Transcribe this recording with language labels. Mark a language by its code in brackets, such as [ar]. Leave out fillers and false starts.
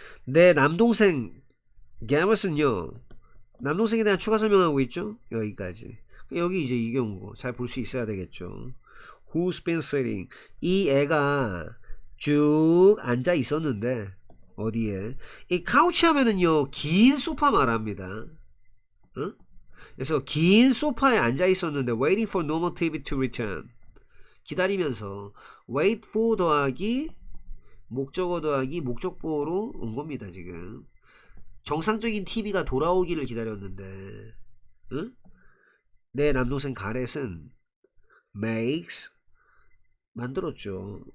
[ko] 내 남동생 Garrett은요. 남동생에 대한 추가 설명하고 있죠. 여기까지. 여기 이제 이 경우 잘 볼 수 있어야 되겠죠. [en] Who's been sitting? [ko] 이 애가 쭉 앉아 있었는데 어디에? 이 카우치 하면은요 긴 소파 말합니다. 그래서 긴 소파에 앉아 있었는데 [en] waiting for normal TV to return. [ko] 기다리면서 wait for 더하기 목적어 더하기 목적보로 온 겁니다. 지금 정상적인 TV가 돌아오기를 기다렸는데 내 남동생 가렛은 makes 만들었죠.